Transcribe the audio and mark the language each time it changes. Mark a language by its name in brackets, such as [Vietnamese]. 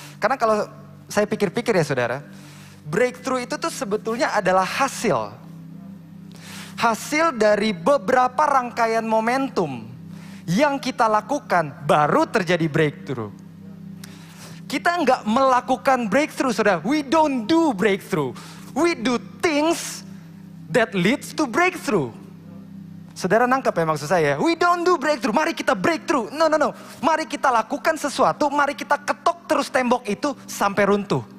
[Indonesian] Karena kalau saya pikir-pikir ya saudara, breakthrough itu tuh sebetulnya adalah hasil dari beberapa rangkaian momentum yang kita lakukan baru terjadi breakthrough. Kita nggak melakukan breakthrough saudara, [English] we don't do breakthrough. We do things that leads to breakthrough. [Indonesian] Saudara nangkep ya maksud saya? [English] We don't do breakthrough, [Indonesian] mari kita breakthrough. [English] No. [Indonesian] Mari kita lakukan sesuatu, mari kita ketok terus tembok itu sampai runtuh.